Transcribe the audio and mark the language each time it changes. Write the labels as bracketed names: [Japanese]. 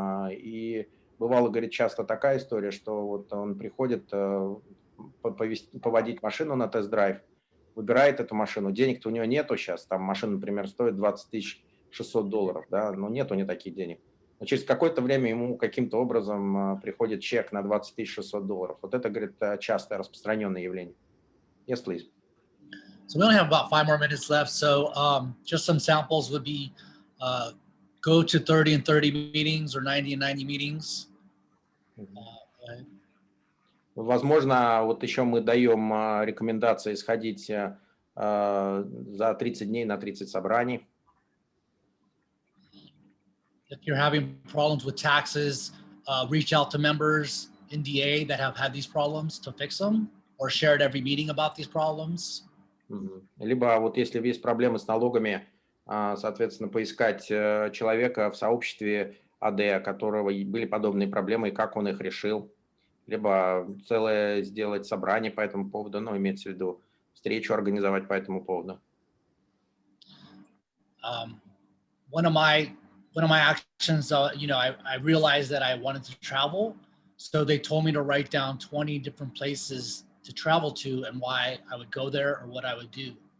[Russian] И бывало, говорит, часто такая история, что вот он приходит поводить машину на тест-драйв, выбирает эту машину, денег-то у него нету сейчас, там машина, например, стоит $20,600, да, но нет у него таких денег. Но через какое-то время ему каким-то образом приходит чек на $20,600. Вот это, говорит, частое распространенное явление. [English] Yes, please. So we only have about 5 more minutes left. So just some samples would be go to 30 and 30 meetings or 90 and 90 meetings. [Russian] Возможно, вот еще мы даем рекомендации сходить за 30 дней на 30 собраний. [English] If you're having problems with taxes, reach out to members in DA that have had these problems to fix them, or share at every meeting about these problems. [Russian] Либо вот если есть проблемы с налогами, соответственно, поискать человека в сообществе АД, у которого были подобные проблемы, и как он их решил. Либо целое сделать собрание по этому поводу, ну, имеется в виду встречу организовать по этому поводу. [English] One of my actions, you know, I realized that I wanted to travel, so they told me to write down 20 different places to travel to and why I would go there or what I would do.